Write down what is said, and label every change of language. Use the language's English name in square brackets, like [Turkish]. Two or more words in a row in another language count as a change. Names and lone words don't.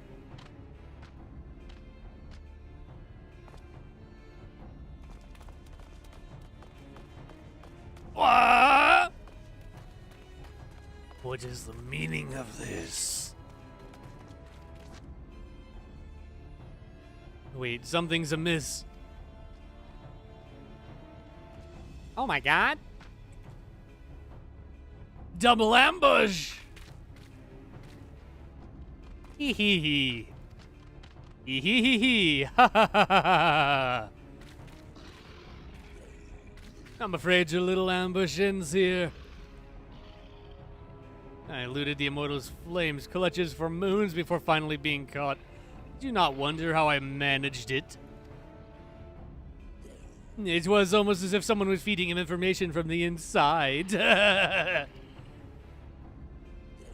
[English] What is the meaning of this? Wait, something's amiss. Oh my god. Double ambush! Hee hee hee. Hee hee hee hee. Ha ha ha ha ha. I'm afraid your little ambush ends here. I eluded the Immortal's flames, clutches for moons before finally being caught. Do you not wonder how I managed it? It was almost as if someone was feeding him information from the inside.